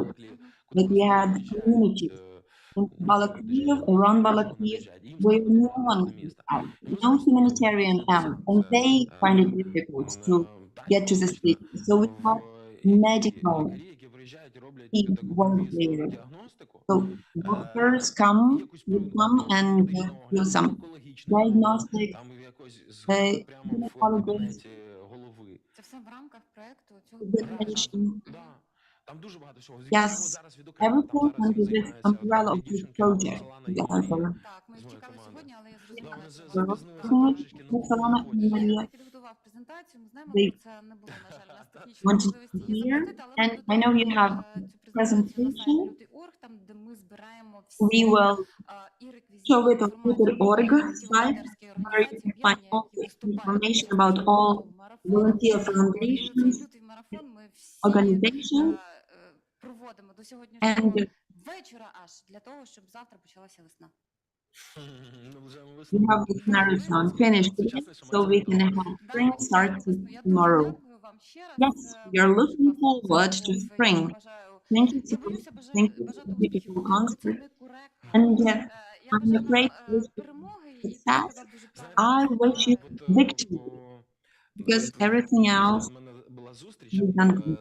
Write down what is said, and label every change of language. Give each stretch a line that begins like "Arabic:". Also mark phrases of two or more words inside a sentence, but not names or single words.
English: Like we had communities in Balakiv, around Balakiv, where no one is out, no humanitarian out, and they find it difficult to get to the city. So we have medical team work there. So doctors will come and do some diagnostic, gynecologists,
Ukrainian: Це все в рамках проекту цього
English: examination.
Ukrainian: Там дуже багато всього.
English: Yes, everything under this umbrella of this project.
Ukrainian: Так, ми чекали сьогодні, але я Вони зрозуміла, запізнилися трошечки, ну Ти підготував презентацію, ми знаємо, про це не було, на жаль, у нас технічної можливості її запустити, але
English: And I know you have
Ukrainian: цю презентацію на сайті presentation. LIUTYI.org, там, де ми збираємо
English: We
Ukrainian: всі
English: will
Ukrainian: і реквізити,
English: show it on LIUTYI.org site, where you can find all the information about all volunteer foundations, organizations,
Ukrainian: проводимо до сьогоднішнього
English: and
Ukrainian: вечора аж для того, щоб завтра почалася весна.
English: we have this marathon finished today, so we can have spring start tomorrow. Yes, we are looking forward to spring. Thank you so much. Thank you for the beautiful concert. And I'm afraid with success, I wish you victory, because everything else is done.